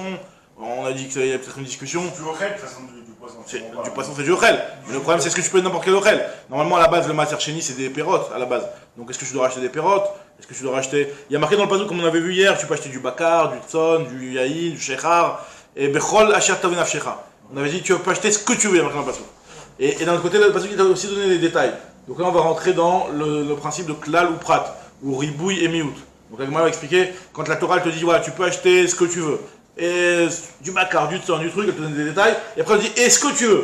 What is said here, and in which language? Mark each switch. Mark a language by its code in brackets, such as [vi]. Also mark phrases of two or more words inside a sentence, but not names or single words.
[fr] On a dit qu'il y avait peut-être une discussion. Du ochel, de toute façon, du poisson. Du poisson, c'est du ochel. Mais le problème, c'est ce que tu peux n'importe quel ochel. Normalement, à la base, le [he] מעשר שני, [fr] c'est des pérotes à la base. Donc, est-ce que tu dois acheter des pérotes? Est-ce que tu dois racheter... Il y a marqué dans le pasuk, comme on avait vu hier, tu peux acheter du bakar, du tson, du yaïn, du shechar, et [he] ובכל אשר תאוה נפשך. [fr] On avait dit tu peux acheter ce que tu veux, il y a marqué dans le pasuk. Et d'un autre côté, le pasuk il t'a aussi donné les détails. Donc là, on va rentrer dans le principe de klal ou prat, ou ribouille et miout. Donc la Gemara va expliquer, quand la Torah te dit, voilà, tu peux acheter ce que tu veux, et du bakar, du tson, du truc, elle te donne des détails, et après elle te dit, et ce que tu veux.